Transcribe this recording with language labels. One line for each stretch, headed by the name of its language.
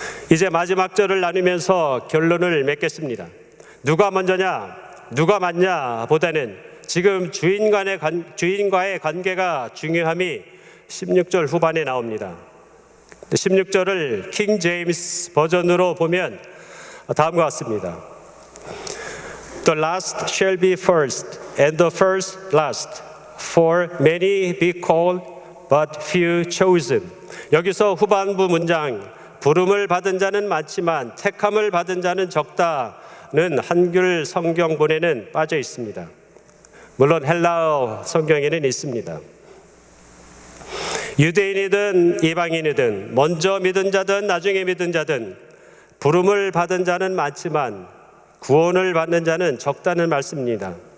Korean: 이제 마지막 절을 나누면서 결론을 맺겠습니다. 누가 먼저냐, 누가 맞냐 보다는 지금 주인과의 관계가 중요함이 16절 후반에 나옵니다. 16절을 킹 제임스 버전으로 보면 다음과 같습니다.
English: The last shall be first, and the first last. For many be called, but few chosen.
Korean: 여기서 후반부 문장, 부름을 받은 자는 많지만 택함을 받은 자는 적다는 한글 성경본에는 빠져 있습니다. 물론 헬라어 성경에는 있습니다. 유대인이든 이방인이든 먼저 믿은 자든 나중에 믿은 자든 부름을 받은 자는 많지만 구원을 받는 자는 적다는 말씀입니다.